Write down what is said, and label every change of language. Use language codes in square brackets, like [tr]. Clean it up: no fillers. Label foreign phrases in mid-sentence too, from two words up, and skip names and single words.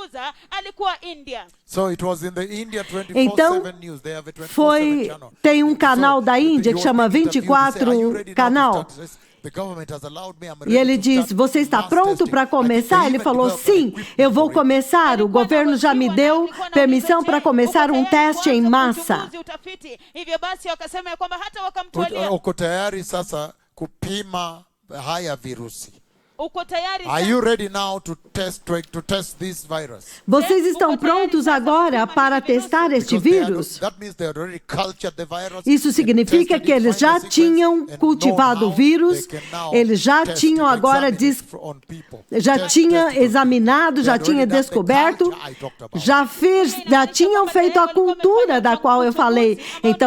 [pt] Então, tem um canal da Índia que chama 24 Canal. E ele diz, você está pronto para começar? Ele falou, sim, eu vou começar. O governo já me deu permissão para começar um teste em massa. [sw] Uko tayari sasa kupima haya virusi. [en] Are you ready now to test this virus? [pt] Vocês estão prontos agora para testar este vírus? Isso significa que eles já tinham cultivado o vírus, eles já tinham agora já tinham examinado, já tinham descoberto, já tinham feito a cultura da qual eu falei.